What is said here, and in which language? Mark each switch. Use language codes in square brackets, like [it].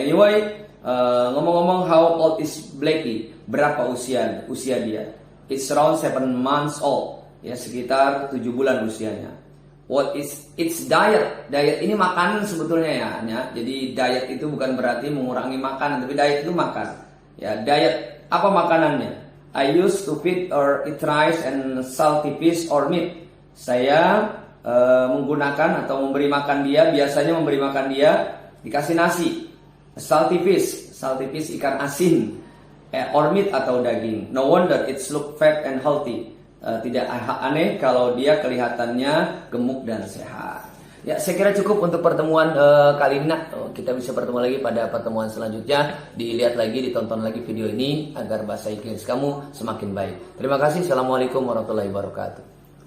[en] Anyway, [id] ngomong-ngomong, [en] how old is Blackie? [id] Berapa usia dia? [en] It's around 7 months old. [id] Ya, sekitar 7 bulan usianya. [en] What is its diet? [id] Diet ini makanan sebetulnya ya. Jadi diet itu bukan berarti mengurangi makanan, tapi diet itu makan. Ya, diet apa makanannya? [en] I used to feed or eat rice and salty fish or meat. [id] Saya menggunakan atau memberi makan dia, biasanya memberi makan dia dikasih nasi. [en] Salty fish [id] ikan asin, [en] or meat [id] atau daging. [en] No wonder it's look fat and healthy. [id] Tidak aneh kalau dia kelihatannya gemuk dan sehat. Ya, saya kira cukup untuk pertemuan kali ini. Kita bisa bertemu lagi pada pertemuan selanjutnya. Dilihat lagi, ditonton lagi video ini agar bahasa Inggris kamu semakin baik. Terima kasih. Assalamualaikum warahmatullahi wabarakatuh.